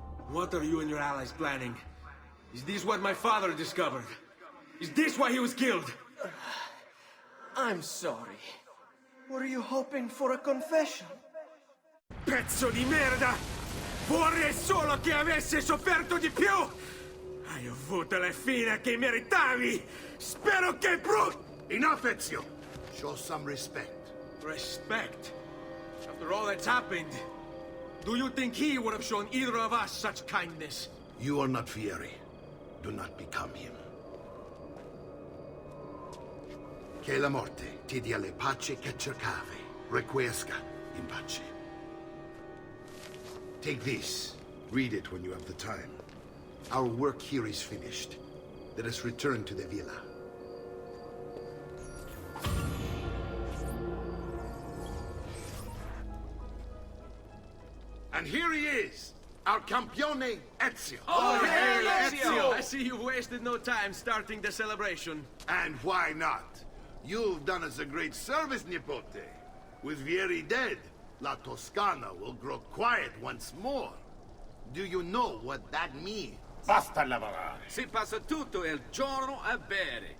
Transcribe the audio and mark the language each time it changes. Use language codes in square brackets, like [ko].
[en] What are you and your allies planning? Is this what my father discovered? Is this why he was killed? I'm sorry. Were you hoping for a confession? [it] Pezzo di merda! Vorrei solo che avesse sofferto di più! Hai avuto la fine che meritavi! Spero che [en] Enough, Ezio! Show some respect. Respect? After all that's happened, do you think he would have shown either of us such kindness? You are not Vieri. Do not become him. [it] Che la morte ti dia le pace che cercavi. [la] Requiesca in pace. [en] Take this. Read it when you have the time. Our work here is finished. Let us return to the villa. And here he is, our campione Ezio. Oh, hey, Ezio! I see you've wasted no time starting the celebration. And why not? You've done us a great service, Nipote. With Vieri dead, La Toscana will grow quiet once more. Do you know what that means? [it] Basta lavorare. Si passa tutto il giorno a bere.